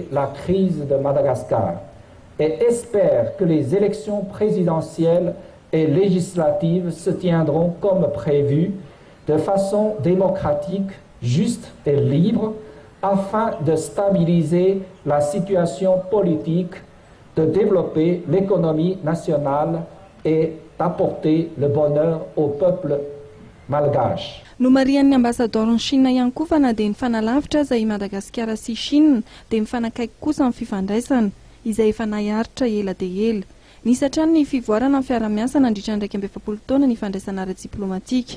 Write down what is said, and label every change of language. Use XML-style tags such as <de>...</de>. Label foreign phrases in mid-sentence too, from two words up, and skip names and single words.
<fr>la crise de Madagascar et espère que les élections présidentielles et législatives se tiendront comme prévu de façon démocratique, juste et libre afin de stabiliser la situation politique, de développer l'économie nationale et d'apporter le bonheur au peuple malgache.</fr> <mg>No marian'ny ambasadorny Chine ihany koa fa na dia ny fanalavitra izay Madagasikara sy Chine dia mifanakaiky kosa amin'ny fifandraisana izay efa naharitra ela dia ela. Nisy hatrany ny fivoarana amin'ny fiara-miasa nandritra ny 20 taona ny fandraisana ara-diplomatika.</mg>